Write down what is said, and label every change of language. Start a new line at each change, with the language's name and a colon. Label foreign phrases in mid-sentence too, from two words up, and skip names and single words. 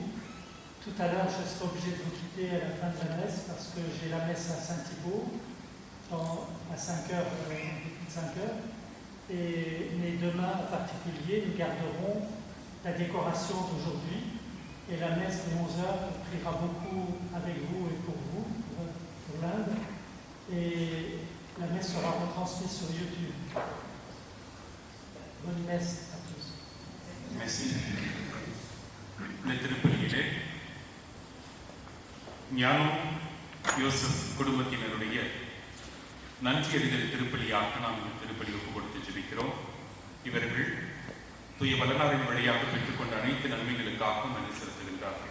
French: Tout à l'heure, je serai obligé de vous quitter à la fin de la messe parce que j'ai la messe à Saint-Thibault à 5h, mais demain en particulier, nous garderons la décoration d'aujourd'hui. Et la messe de 11h priera beaucoup avec vous et pour vous, pour l'Inde. Et la messe sera retransmise sur YouTube. Bonne messe à tous. Merci.
Tamil: இந்த திருப்பலியிலே ஞானம் யோசப் குடும்பத்தினருடைய நன்றி அறிதல் திருப்பலியாக நாம் இந்த திருப்பலி ஒப்புக் கொடுத்து ஜெபிக்கிறோம். இவர்கள் தூய வள்ளலாரின் வழியாக பெற்றுக்கொண்ட அனைத்து நன்மைகளுக்காகவும் நன்றி செலுத்துகின்றார்கள்.